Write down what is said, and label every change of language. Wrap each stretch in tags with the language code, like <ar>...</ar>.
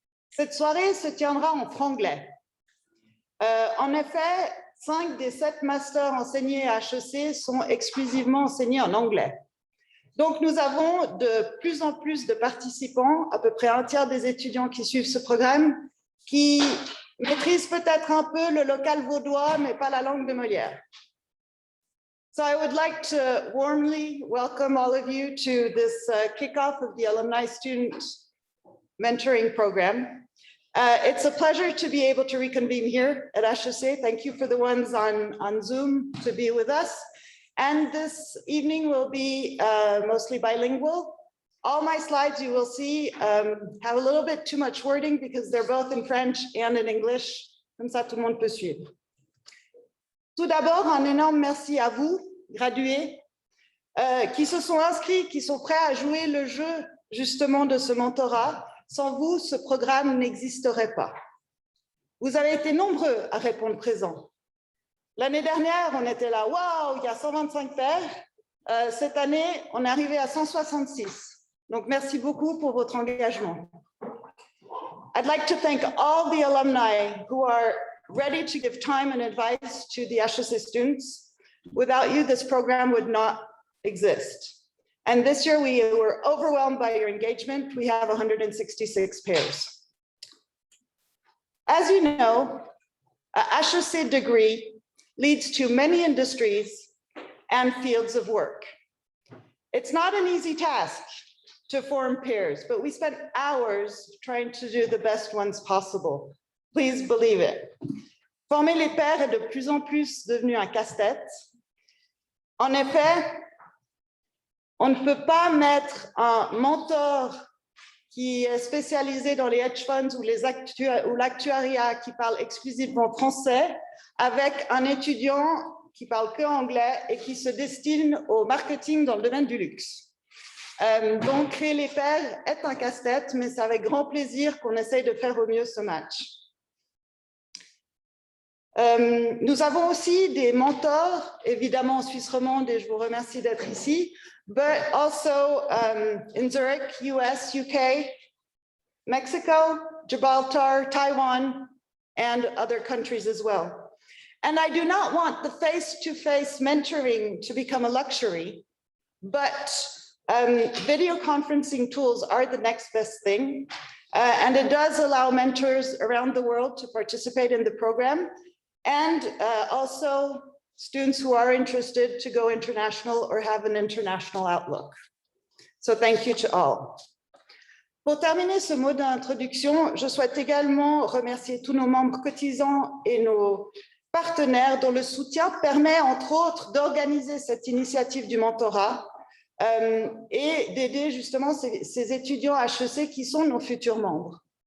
<fr>Cette soirée se tiendra en franglais. En effet, 5 des 7 masters enseignés à HEC sont exclusivement enseignés en anglais. Donc, nous avons de plus en plus de participants, à peu près un tiers des étudiants qui suivent ce programme, qui maîtrisent peut-être un peu le local vaudois, mais pas la langue de Molière.</fr> <en>So I would like to warmly welcome all of you to this kickoff of the Alumni Student Mentoring Program. It's a pleasure to be able to reconvene here at HEC. Thank you for the ones on Zoom to be with us. And this evening will be mostly bilingual. All my slides you will see have a little bit too much wording because they're both in French and in English.</en> <fr>Comme ça, tout le monde peut suivre. Tout d'abord, un énorme merci à vous, gradués, qui se sont inscrits, qui sont prêts à jouer le jeu justement de ce mentorat. Sans vous, ce programme n'existerait pas. Vous avez été nombreux à répondre présent. L'année dernière, on était là, waouh, il y a 125 pairs. Cette année, on est arrivé à 166. Donc, merci beaucoup pour votre engagement.</fr> <en>I'd like to thank all the alumni who are ready to give time and advice to the HEC students. Without you, this program would not exist. And this year, we were overwhelmed by your engagement. We have 166 pairs. As you know, a HEC degree leads to many industries and fields of work. It's not an easy task to form pairs, but we spent hours trying to do the best ones possible. Please believe it.</en> <fr>Former les pairs est de plus en plus devenu un casse-tête. En effet, on ne peut pas mettre un mentor qui est spécialisé dans les hedge funds ou l'actuariat qui parle exclusivement français avec un étudiant qui parle que anglais et qui se destine au marketing dans le domaine du luxe. Donc, créer les pairs est un casse-tête, mais c'est avec grand plaisir qu'on essaye de faire au mieux ce match. Nous avons aussi des mentors, évidemment en Suisse romande, et je vous remercie d'être ici,</fr> <en>but also in Zurich, US, UK, Mexico, Gibraltar, Taiwan, and other countries as well. And I do not want the face-to-face mentoring to become a luxury, but video conferencing tools are the next best thing. And it does allow mentors around the world to participate in the program. And also students who are interested to go international or have an international outlook. So thank you to all.</en> <fr>Pour terminer ce mot d'introduction, je souhaite également remercier tous nos membres cotisants et nos partenaires dont le soutien permet entre autres d'organiser cette initiative du mentorat et d'aider justement ces étudiants HEC qui sont nos futurs membres.</fr>